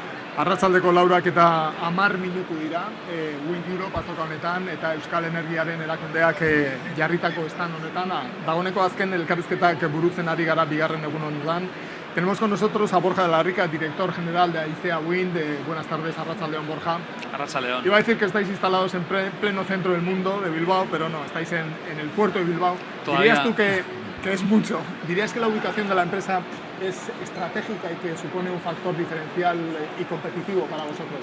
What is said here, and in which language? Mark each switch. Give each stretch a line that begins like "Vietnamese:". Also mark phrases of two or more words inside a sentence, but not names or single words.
Basque: Arratsaldeko 4 eta 10 minutu dira, Wind Europe azoka honetan eta Euskal Energiaren erakundeak jarritako stand honetan. Dagoeneko azken elkarrizketak burutzen ari gara bigarren egun honetan.
Spanish: Tenemos con nosotros a Borja de la Rica, director general de Aicea Wind. Buenas tardes,
Basque: Arratsaldeon, Borja. Arratsaldeon.
Spanish: Iba a decir que estáis instalados en pleno centro del mundo de Bilbao, pero no, estáis en el puerto de Bilbao. Todavía... ¿Dirías tú que es mucho? ¿Dirías que la ubicación de la empresa es estratégica y que supone un factor diferencial y competitivo para vosotros?